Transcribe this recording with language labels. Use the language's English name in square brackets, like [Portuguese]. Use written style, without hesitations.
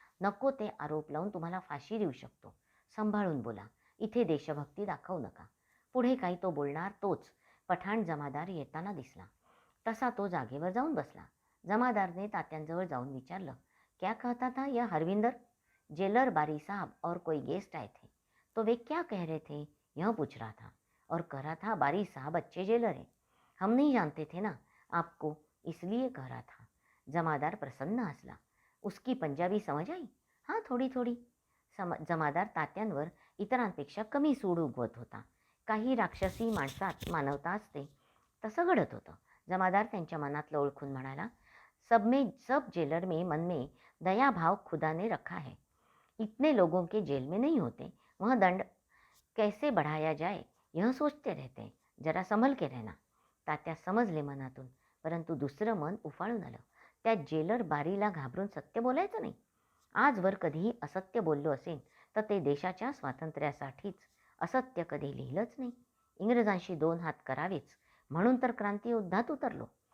[Marathi] नको ते आरोप लावून तुम्हाला फाशी देऊ शकतो. सांभाळून बोला. इथे देशभक्ती दाखवू नका. पुढे काही तो बोलणार तोच पठाण जमादार येताना दिसला. तसा तो जागेवर जाऊन बसला. जमादारने तात्यांजवळ जाऊन विचारलं, [Hindi] क्या कहता था यह हरविंदर? जेलर बारी साहब और कोई गेस्ट आए थे, तो वे क्या कह रहे थे यह पूछ रहा था, और कह रहा था बारी साहब अच्छे जेलर हैं, हम नहीं जानते थे ना आपको, इसलिए कह रहा था. [Marathi] जमादार प्रसन्न हसला. [Hindi] उसकी पंजाबी समझ आई? हाँ, थोडी थोडी. [Marathi] जमादार तात्यांवर इतरांपेक्षा कमी सूड उगवत होता. काही राक्षसी माणसात मानवता असते तसं घडत होतं. जमादार त्यांच्या मनातलं ओळखून म्हणाला, [Hindi] सब जेलर में मन में दया भाव खुदा ने रखा है. इतने लोगों के जेल में नहीं होते. वह दंड कैसे बढ़ाया जाए यह सोचते रहते हैं. जरा संभल के रहना. [Marathi] तात्या समजले मनातून, परंतु दुसरं मन उफाळून आलं. त्या जेलर बारीला घाबरून सत्य बोलायचं नाही. आजवर कधीही असत्य बोललो असेल तर ते देशाच्या स्वातंत्र्यासाठीच. असत्य कधी लिहिलंच नाही. इंग्रजांशी 2 हात करावेच म्हणून तर क्रांती युद्धात उतरलो.